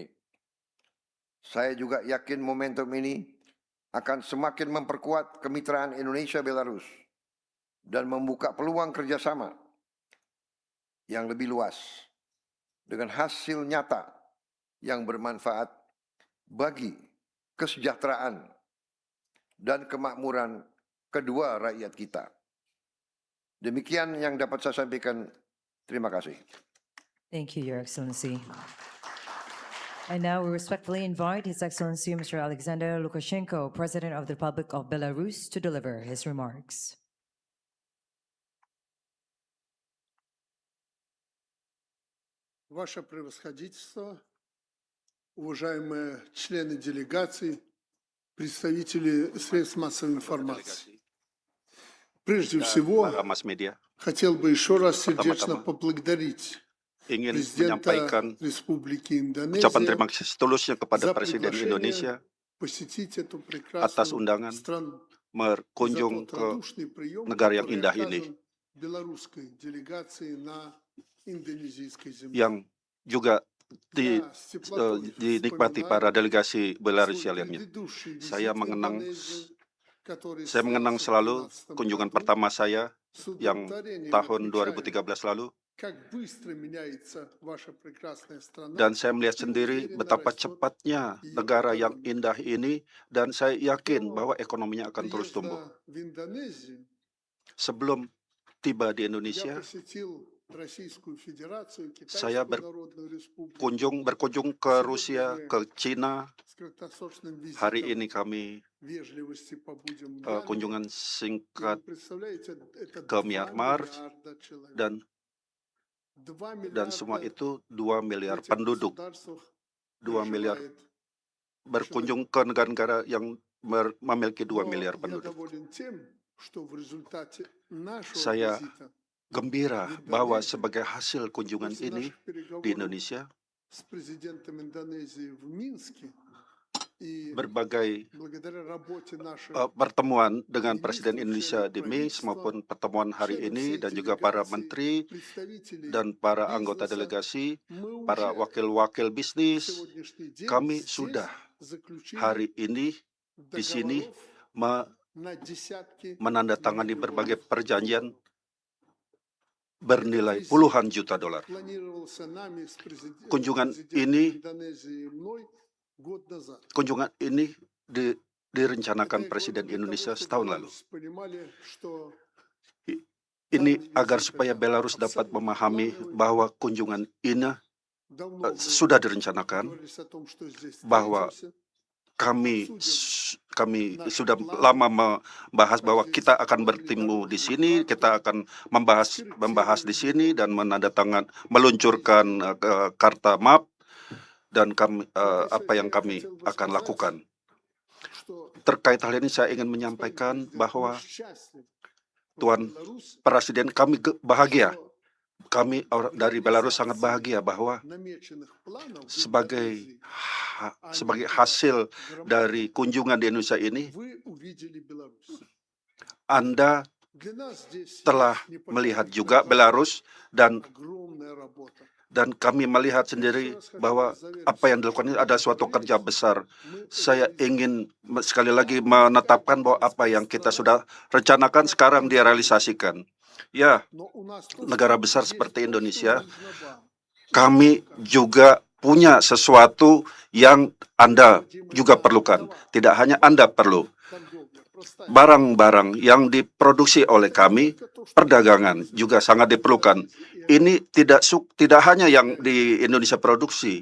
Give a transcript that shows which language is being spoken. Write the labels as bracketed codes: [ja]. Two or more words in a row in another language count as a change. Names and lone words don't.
[id] Saya juga yakin momentum ini akan semakin memperkuat kemitraan Indonesia-Belarus dan membuka peluang kerjasama yang lebih luas dengan hasil nyata yang bermanfaat bagi kesejahteraan dan kemakmuran kedua rakyat kita. Demikian yang dapat saya sampaikan. Terima kasih. [en] Thank you, Your Excellency. And now we respectfully invite His Excellency Mr. Alexander Lukashenko, President of the Republic of Belarus, to deliver his remarks. [ru] Ваше превосходительство, уважаемые члены делегаций, представители средств массовой информации. Прежде всего, [id] para [en] mass media, [ru] хотел бы еще раз сердечно [id] Pertama-tama, [ru] поблагодарить [id] ingin [ru] президента [id] menyampaikan [ru] Республики [id] ucapan terima [ru] Индонезия [id] kasih setulusnya kepada [ru] за [id] Presiden Indonesia [ru] приглашение посетить эту [id] atas [ru] прекрасную [id] undangan [ru] страну. [id] berkunjung [ru] За тот [id] ke [ru] радушный прием, [id] negara yang [ru] который [id] indah ini, [ru] оказан белорусской делегации на индонезийской земле. [id] yang juga [ru] Я с теплотой [id] dinikmati [ru] вспоминаю [id] para delegasi Belarusia [ru] свой [id] lainnya. [ru] предыдущий [id] Saya [ru] визит в [id] mengenang [ru] Индонезию, который [id] Saya mengenang [ru] состоялся в [id] selalu [ru] 2015 [id] kunjungan [ru] году. [id] pertama saya [ru] С [id] yang [ru] удовлетворением [id] tahun [ru] отмечаю, [id] 2013 lalu, [ru] как быстро меняется ваша прекрасная страна. [id] dan saya melihat [ru] и [id] sendiri [ru] уверенно [id] betapa [ru] растет [id] cepatnya [ru] ее [id] negara yang [ru] экономика. [id] indah ini, dan saya yakin [ru] До [id] bahwa ekonominya akan terus tumbuh. [ru] приезда в Индонезию [id] Sebelum tiba di [ru] я [id] Indonesia, [ru] посетил Российскую Федерацию, [id] saya [ru] Китайскую Народную Республику. [id] berkunjung ke Rusia, ke Cina. [ru] С краткосрочным [id] Hari [ru] визитом [id] ini kami [ru] вежливости побудем в Мьянме. [id] kunjungan [ru] И [id] singkat [ru] вы представляете, это [id] ke [ru] 2 [id] Myanmar, [ru] миллиарда человек. [id] dan [ru] 2 [id] semua [ru] миллиарда [id] itu 2 miliar [ru] в этих [id] penduduk, [ru] государствах [id] 2 miliar [ru] проживает. [id] berkunjung ke negara-negara yang memiliki 2 [ru] Но [id] miliar [ru] я [id] penduduk. [ru] доволен тем, что в результате нашего [id] Saya [ru] визита [id] Gembira bahwa sebagai hasil kunjungan [ru] после [id] ini [ru] наших [id] di [ru] переговоров [id] Indonesia, [ru] с президентом Индонезии в Минске и [id] berbagai [ru] благодаря работе наших [id] pertemuan dengan Presiden Indonesia di Minsk maupun pertemuan hari ini, dan juga para menteri [ru] представителей [id] dan para anggota delegasi, [ru] мы [id] para [ru] уже [id] wakil-wakil [ru] в [id] bisnis, [ru] сегодняшний день [id] kami [ru] здесь [id] sudah [ru] заключили [id] hari ini di sini [ru] договоров на десятки [id] menandatangani [ru] миллионов [id] berbagai perjanjian [ru] долларов. [id] bernilai puluhan juta dolar. [ru] Планировался нами с [id] Kunjungan [ru] президентом [id] ini [ru] Индонезии и мной год назад. [id] Kunjungan ini direncanakan [ru] Это я [id] Presiden [ru] говорю для [id] Indonesia [ru] того, чтобы [id] setahun lalu. [ru] белорусы понимали, что [id] Ini agar supaya Belarus dapat memahami bahwa kunjungan ini [ru] давно мы [id] sudah direncanakan, [ru] договорились о том, что здесь [id] bahwa [ru] встретимся. [id] kami sudah lama membahas bahwa kita akan bertemu di sini, kita akan membahas di sini dan meluncurkan karta map, dan apa yang kami akan lakukan. [ru] Что [id] Terkait hal ini saya ingin menyampaikan [ru] президент, [id] bahwa [ru] мы счастливы, что [id] Tuan [ru] Беларусь, [id] Presiden kami bahagia, [ru] что [id] kami dari Belarus sangat bahagia bahwa [ru] намеченных планов в [id] sebagai [ru] Индонезии [id] sebagai hasil dari kunjungan di Indonesia ini, [ru] вы увидели Беларусь. [id] Anda [ru] Для нас здесь [id] telah [ru] есть [id] melihat [ru] непосредственная [id] juga Belarus, dan [ru] огромная работа. [id] kami melihat sendiri bahwa apa yang dilakukan ini ada suatu kerja besar. Saya ingin sekali lagi menetapkan bahwa apa yang kita sudah rencanakan sekarang direalisasikan. Ya, [ru] Но у нас тоже [id] negara besar [ru] есть [id] seperti [ru] то, что [id] Indonesia, [ru] нужно вам. [id] kami juga punya sesuatu yang Anda juga perlukan. Tidak hanya Anda perlu. [ru] Торговля простая. [id] Barang-barang yang diproduksi oleh kami, perdagangan juga sangat diperlukan. Ini tidak hanya yang di Indonesia produksi